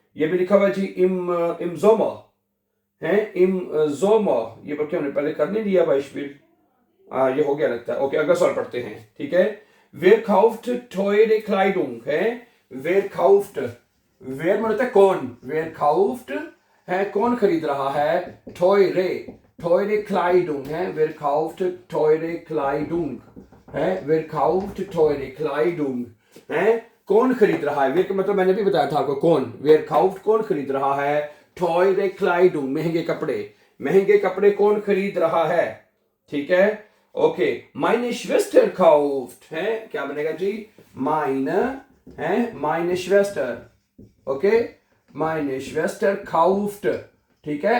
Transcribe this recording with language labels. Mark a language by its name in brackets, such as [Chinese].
[Hindi] ये भी लिखा हुआ जी [German] im Sommer [Hindi] है, im Sommer, ये बल्कि हमने पहले कर नहीं दिया Beispiel, ये हो गया लगता है। ओके, अगला सवाल पढ़ते हैं, ठीक है। [German] Wer kauft teure Kleidung है, wer kauft, wer मतलब है कौन, wer kauft है [Hindi] कौन खरीद रहा है, [German] teure Kleidung है, wer kauft teure Kleidung है, wer kauft teure Kleidung है, कौन खरीद रहा है। [Hindi] wer का मतलब मैंने भी बताया था आपको, कौन, [German] wer kauft [Hindi] कौन खरीद रहा है, [German] teure Kleidung [Hindi] महंगे कपड़े कौन खरीद रहा है, ठीक है। [German] ओके, meine Schwester kauft है, [Hindi] क्या बनेगा जी, [German] meine Schwester, ओके, meine Schwester kauft, ठीक है।